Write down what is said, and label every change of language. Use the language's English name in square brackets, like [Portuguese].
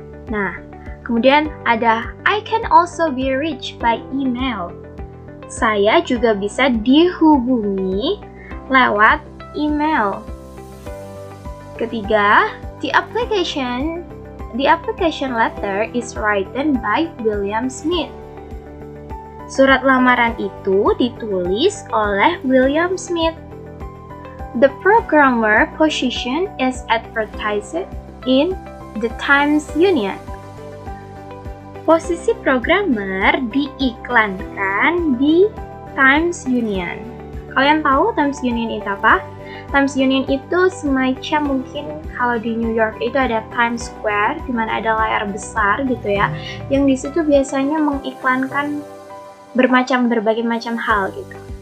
[Indonesian] Nah, kemudian ada [English] I can also be reached by email. [Indonesian] Saya juga bisa dihubungi lewat email. Ketiga, [English] the application letter is written by William Smith. [Indonesian] Surat lamaran itu ditulis oleh William Smith. [English] The programmer position is advertised in the Times Union. [Indonesian] Posisi programmer diiklankan di Times Union. Kalian tahu Times Union itu apa? Times Union itu semacam mungkin kalau di New York itu ada Times Square, di mana ada layar besar gitu ya, yang di situ biasanya mengiklankan berbagai macam hal gitu.